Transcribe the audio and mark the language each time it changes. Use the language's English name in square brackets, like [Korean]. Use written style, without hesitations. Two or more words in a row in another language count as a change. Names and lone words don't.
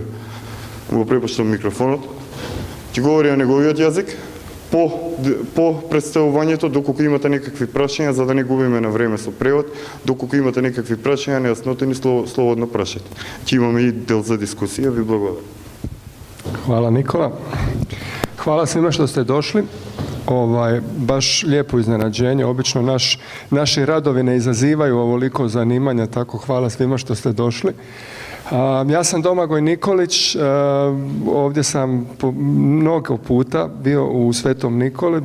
[Macedonian] Го препуштам микрофонот. Ќе говори на неговиот јазик, по представувањето, доколку имате некакви прашања, за да не губиме на време со превод, доколку имате некакви прашања, нејаснотини, слободно прашајте. Ќе имаме и дел за дискусија, ви благодарам. [Croatian] Hvala Nikola. Hvala svima što ste došli. Baš lijepo iznenađenje. Obično naši radovi ne izazivaju ovoliko zanimanja, tako hvala svima što ste došli. Ja sam Domagoj Nikolić, ovdje sam mnogo puta bio u Svetom Nikoli.